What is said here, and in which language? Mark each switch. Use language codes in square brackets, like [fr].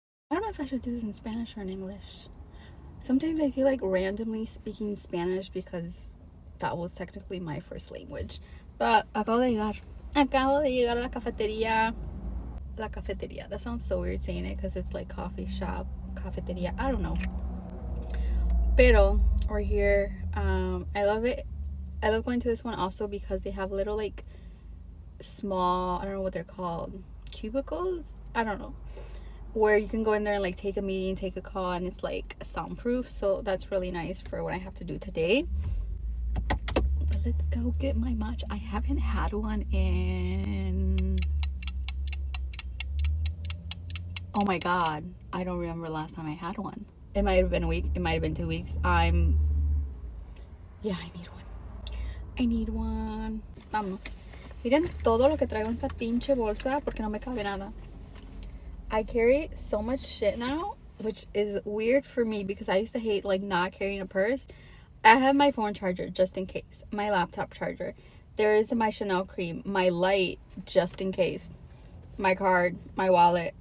[en] I don't know if I should do this in Spanish or in English. Sometimes I feel like randomly speaking Spanish because that was technically my first language. But [es] acabo de llegar a la cafetería. La cafetería. [en] That sounds so weird saying it because it's like coffee shop, cafeteria. I don't know. [es] Pero [en] we're here. I love it. I love going to this one also because they have little like small, I don't know what they're called, cubicles? I don't know. Where you can go in there and like take a meeting, take a call, and it's like soundproof. So that's really nice for what I have to do today. But let's go get my matcha. I haven't had one in, oh my god, I don't remember last time I had one. It might have been a week, it might have been 2 weeks. Yeah, I need one. I need one. [es] Vamos. Miren todo lo que traigo en esta pinche bolsa porque no me cabe nada. [en] I carry so much shit now, which is weird for me because I used to hate like not carrying a purse. I have my phone charger just in case, my laptop charger. There is my Chanel cream, my light just in case, my card, my wallet.